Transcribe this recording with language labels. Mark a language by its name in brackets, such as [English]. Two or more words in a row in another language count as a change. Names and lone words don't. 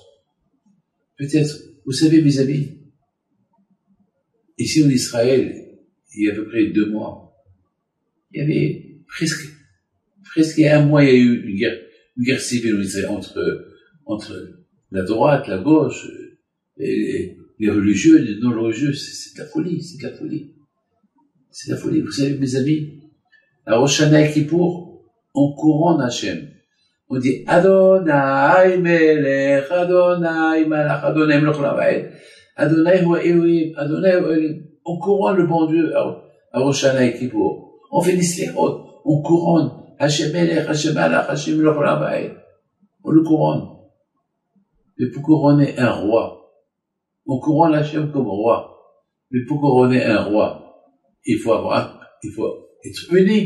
[French] Peut-être, vous savez, mes amis, ici en Israël, il y a à peu près 2 mois, il y avait presque il y a 1 mois, il y a eu une guerre civile en Israël entre la droite, la gauche, les religieux, les non-religieux. C'est de la folie, c'est de la folie. C'est de la folie. Vous savez, mes amis, à Rosh Hashanah et Kippour, on couronne Hachem. On dit [Hebrew] ה' מלך, ה' מלך, ה' מלך עולם, ה' הוא האלוהים, ה' הוא האלוהים. [French] On couronne le bon Dieu à Rosh Hashanah et Kippour. On fait des slérot, on couronne [Hebrew] השם מלך, השם מלך, השם מלך עולם. [French] On le couronne. Mais pour couronner un roi, on couronne Hachem comme roi. Mais pour couronner un roi, il faut être uni.